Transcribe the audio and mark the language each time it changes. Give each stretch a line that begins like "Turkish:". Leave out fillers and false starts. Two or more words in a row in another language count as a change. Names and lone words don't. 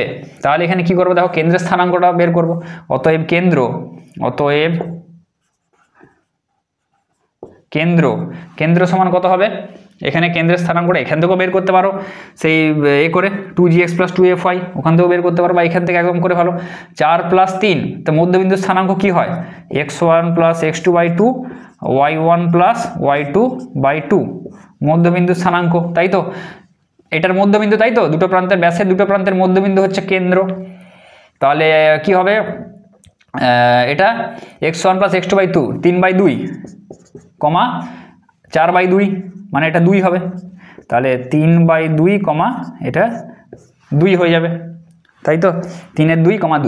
Bangla: তাহলে এখানে কি করবো, দেখো কেন্দ্রের স্থানাঙ্কটা বের করব। অতএব কেন্দ্র সমান কত হবে, এখানে কেন্দ্রের স্থানাঙ্কটা এখান থেকেও বের করতে পারো, সেই করে 2gx + 2fy ওখান থেকেও বের করতে পারো, বা এখান থেকে একদম করে ভালো 4 + 3। তো মধ্যবিন্দুর স্থানাঙ্ক কি হয়, x1 + x2/2 y1 + y2/2 মধ্যবিন্দুর স্থানাঙ্ক, তাই তো। এটার মধ্যবিন্দু, তাই তো, দুটো প্রান্তের ব্যাসের দুটো প্রান্তের মধ্যবিন্দু হচ্ছে কেন্দ্র। তাহলে কি হবে, এটা x1 + x2/2 3/2, 4/2 মানে এটা 2 হবে, তাহলে 3/2, এটা 2 হয়ে যাবে, তাই তো, 3-এর 2, 2।